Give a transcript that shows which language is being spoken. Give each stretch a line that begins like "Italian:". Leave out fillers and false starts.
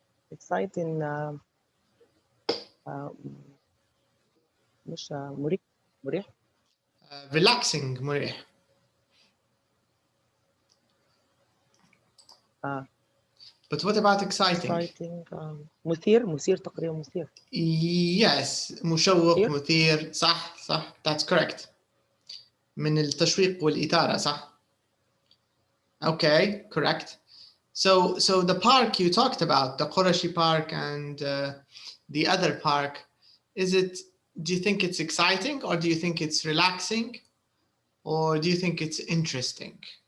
English: exciting.
Arabic: مش مريح.
English: Relaxing, مريح. But what about exciting?
Arabic: exciting مثير تقريبا مثير. Yes, مشوق مثير صح
English: that's correct.
Arabic: من التشويق والإثارة صح.
English: Okay, correct. So the park you talked about, the Qurashi Park and the other park, do you think it's exciting or do you think it's relaxing or do you think it's interesting?